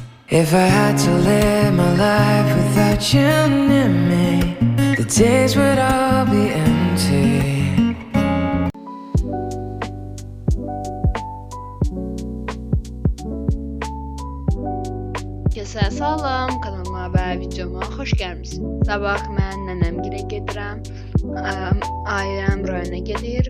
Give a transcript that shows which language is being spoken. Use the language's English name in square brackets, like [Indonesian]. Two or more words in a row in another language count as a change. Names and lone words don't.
[English] If I had to live my life without you near me, the days would all be empty. [Azerbaijani] Herkese salam, kanalıma və videoma xoş gəlmisiniz. Sabah mən nənəmgilə gedirəm. Ailəm rayona gedir.